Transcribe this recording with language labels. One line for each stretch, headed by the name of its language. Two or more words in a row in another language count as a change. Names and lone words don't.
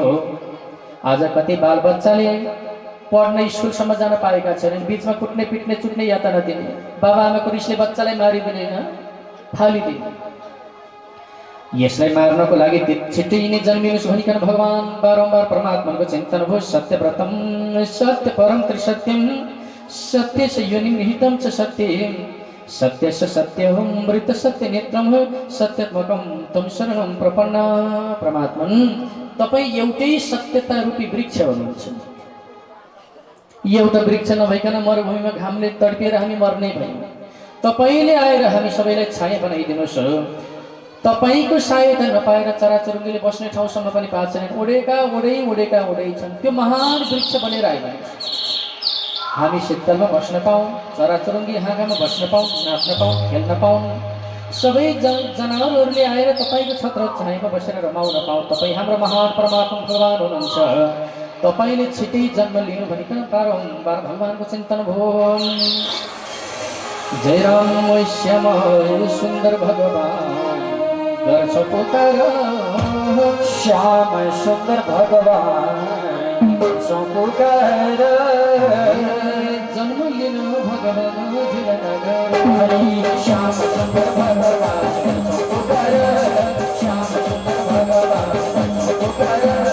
Nepali: आज कति बाल बच्चाले पढ्न स्कुलसम्म जान पाएका छैनन्। बिचमा कुट्ने पिट्ने चुट्ने यातना दिने, बाबा आमाको रिसले बच्चालाई मारिदिने, फालिदिने। यसलाई मार्नको लागि छिट्टै नै जन्मिनुहोस् भनिकन भगवान बारम्बार परमात्माको चिन्तन भयो।
Sanskrit: सत्यव्रतम सत्य परम त्रिसत्यम सत्यस्य योनिं निहितं च सत्यं सत्यस्य सत्यं मृत सत्य नेत्रं सत्यात्मकं तं शरणं प्रपन्न।
Nepali: परमात्मन तपाईँ एउटै सत्यता रूपी वृक्ष हुनुहुन्छ। एउटा वृक्ष नभइकन मरुभूमिमा घामले तडपिएर हामी मर्ने भयौँ। तपाईले आएर हामी सबैलाई छाया बनाइदिनुहोस्। तपाईको सहायता नपाएर चराचुरुङ्गीले बस्ने ठाउँसम्म पनि पाएको छैन। उडेका उडै छन्। त्यो महान वृक्ष बनेर आइदिनुहोस्। हामी शीतलमा बस्न पाऊँ, चराचुरुङ्गी हाँगामा बस्न पाऊँ, नाच्न पाऊँ, खेल्न पाऊँ। सबै जनावरहरूले आएर तपाईको छत्र छायामा बसेर रमाउन पाऊँ। तपाईँ हाम्रो महान परमात्मा भगवान हुनुहुन्छ। तपाईले छिटै जन्म लिनु भनिकन बारम्बार भगवानको चिन्तन भयो। जय राम श्याम सुन्दर भगवान गर्छ पुकार, श्याम सुन्दर भगवान पुकार। जन्म लिनु भगवान धिर श्याम सुन्दर भगवान पुकार, श्याम सुन्दर भगवान पुकार।